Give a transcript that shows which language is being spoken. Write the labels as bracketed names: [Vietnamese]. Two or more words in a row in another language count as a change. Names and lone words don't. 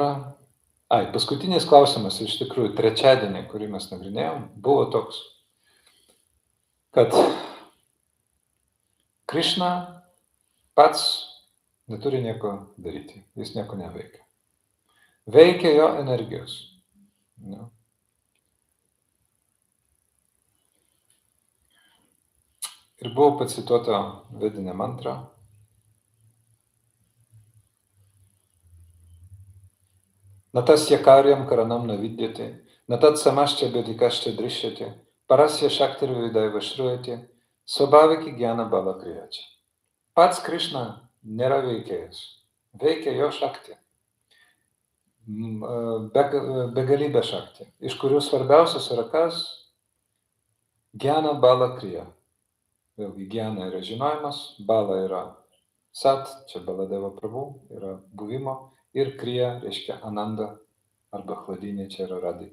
[Lithuanian] paskutinis klausimas, iš tikrųjų, trečiadienį, kurį mes nagrinėjom, buvo toks, kad Krišna pats neturi nieko daryti, jis nieko neveikia. Veikia jo energijos. Ne? Ir buvo pacituota vedinė mantra. [Sanskrit] Natasya karyam karanam navidyate, natat samascha bedikascha drishyate, parasya shaktir vidaiva shruyate, svabhaviki gyana bala kriyačia. [Lithuanian] Pats Krišna nėra veikėjas. Veikia jo šakti. Begalybė šakti, iš kurių svarbiausias yra kas? [Sanskrit] ज्ञान बल क्रिया. [Lithuanian] Vėlgi, gyana yra žinojimas, bala yra sat, čia Baladeva Prabhu, yra buvimo, ir kriya reiškia ananda, arba chladinė, čia yra radika.